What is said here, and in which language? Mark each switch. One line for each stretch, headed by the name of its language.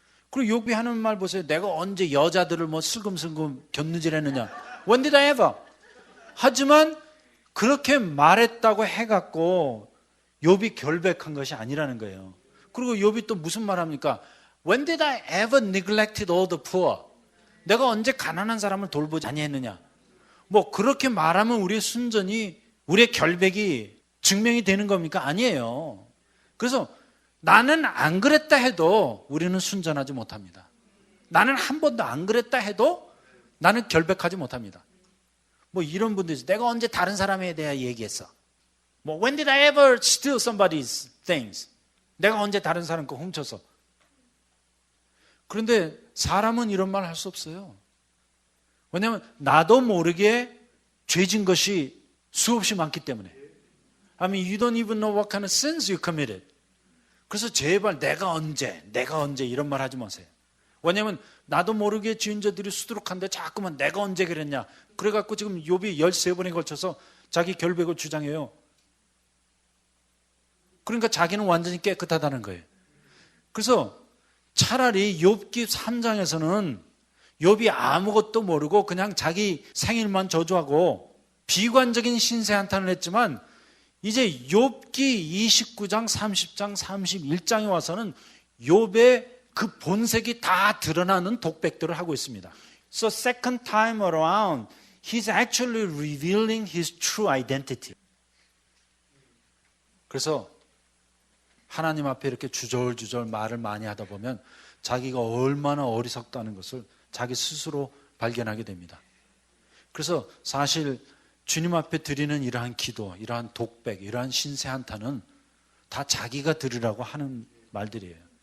Korean: 그리고 욥이 하는 말 보세요. 내가 언제 여자들을 슬금슬금 곁눈질했느냐.
English: When did I ever?
Korean: 하지만 그렇게 말했다고 해갖고 욥이 결백한 것이 아니라는 거예요. 그리고 욥이 또 무슨 말 합니까?
English: When did I ever neglected all the poor?
Korean: 내가 언제 가난한 사람을 돌보지 아니했느냐. 그렇게 말하면 우리의 순전이, 우리의 결백이 증명이 되는 겁니까? 아니에요. 그래서 나는 안 그랬다 해도 우리는 순전하지 못합니다. 나는 한 번도 안 그랬다 해도 나는 결백하지 못합니다. 이런 분들이 내가 언제 다른 사람에 대해 얘기했어?
English: When did I ever steal somebody's things?
Korean: 내가 언제 다른 사람 거 훔쳐서? 그런데 사람은 이런 말 할 수 없어요. 왜냐하면 나도 모르게 죄진 것이 수없이 많기 때문에.
English: I mean, you don't even know what kind of sins you committed.
Korean: 그래서 제발 내가 언제 이런 말 하지 마세요. 왜냐하면 나도 모르게 지은 자들이 수두룩한데 자꾸만 내가 언제 그랬냐. 그래갖고 지금 욥이 13번에 걸쳐서 자기 결백을 주장해요. 그러니까 자기는 완전히 깨끗하다는 거예요. 그래서 차라리 욥기 3장에서는 욥이 아무것도 모르고 그냥 자기 생일만 저주하고 비관적인 신세 한탄을 했지만 이제 욥기 29장, 30장, 31장에 와서는 욥의 그 본색이 다 드러나는 독백들을 하고 있습니다.
English: So second time around, he's actually revealing his true identity.
Korean: 그래서 하나님 앞에 이렇게 주절주절 말을 많이 하다 보면 자기가 얼마나 어리석다는 것을 자기 스스로 발견하게 됩니다. 그래서 사실 주님 앞에 드리는 이러한 기도, 이러한 독백, 이러한 신세 한탄은 다 자기가 드리라고 하는 말들이에요.